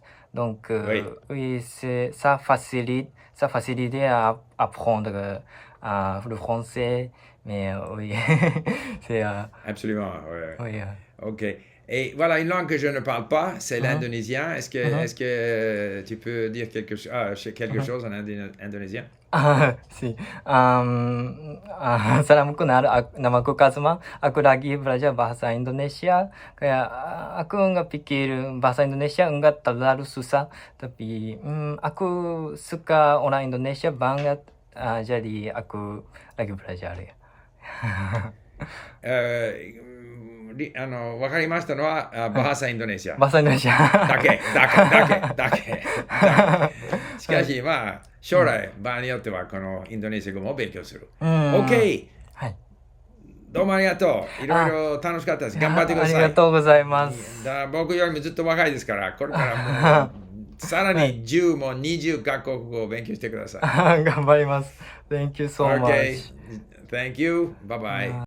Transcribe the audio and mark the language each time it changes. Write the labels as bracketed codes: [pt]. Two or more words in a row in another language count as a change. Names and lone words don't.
[fr] Donc oui, ça facilite à apprendre le français, mais oui, c'est absolument, oui. Ok. Et voilà, une langue que je ne parle pas, c'est l'indonésien. Est-ce que tu peux dire quelque chose en indonésien? Si. [id] Salamku namaku Kazma. Aku lagi belajar bahasa Indonesia. Kayak aku nggak pikir bahasa Indonesia nggak terlalu susah. Tapi aku suka orang Indonesia banget. jadi aku lagi belajar ya. [ja] わかりましたのは、 [id] bahasa Indonesia. Bahasa Indonesia. [ja] だけ。しかし、まあ、将来、場合によっては、このインドネシア語も勉強する。OK! はい。どうもありがとう。いろいろ楽しかったです。頑張ってください。ありがとうございます。僕よりもずっと若いですから、これからもう、さらに10も20カ国語を勉強してください。頑張ります。 [en] Thank you so much. Okay. Thank you. Bye bye.